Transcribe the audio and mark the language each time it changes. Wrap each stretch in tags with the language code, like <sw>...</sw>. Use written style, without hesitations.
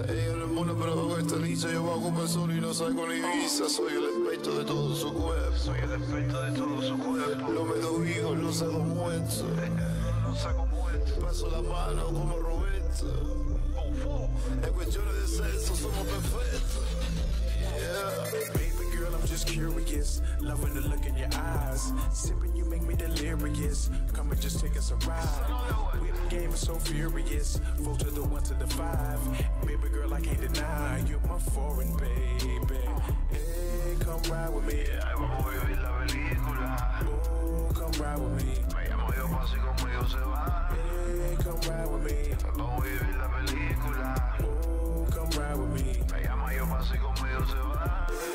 <es>Ella no es mona, pero bajo esta lisa. Yo bajo para el sol y no salgo ni visa. Soy el experto de todo su cuerpo. Soy el experto de todo su cuerpo. Lo meto vivo, lo saco muerto. Lo saco muerto. Paso la mano como Roberto. En cuestiones de sexo somos perfectos.</es> <en>Baby girl, I'm just curious. Loving the look in your eyes. Sipping, you make me delirious. Come and just take us a ride. Whip game is so furious. 4 to the 1 to the 5. Baby girl, I can't deny you're my foreign baby. Hey, come ride with me.</en> <es>Vamos a vivir la película.</es> <en>Oh, come ride with me.</en> <es>Me llamo y el básico conmigo se va.</es> <en>Hey, come ride with me.</en> <es>Vamos a vivir la película.</es> <en>Oh, come ride with me.</en> <es>Me llama y el básico conmigo se va.</es>